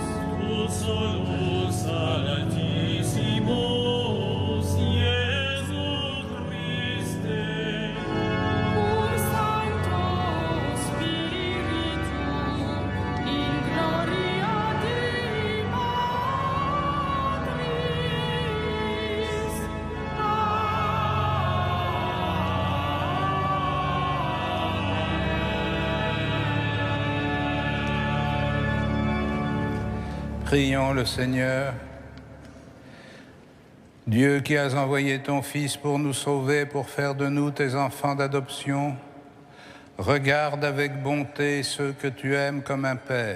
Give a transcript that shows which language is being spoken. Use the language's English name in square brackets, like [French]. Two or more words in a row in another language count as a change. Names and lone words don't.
[Latin] tu solus altissimus, Iesu Christe, cum Sancto Spiritu, in gloria Dei Patris. [French] Prions le Seigneur. Dieu qui as envoyé ton Fils pour nous sauver, pour faire de nous tes enfants d'adoption, regarde avec bonté ceux que tu aimes comme un Père.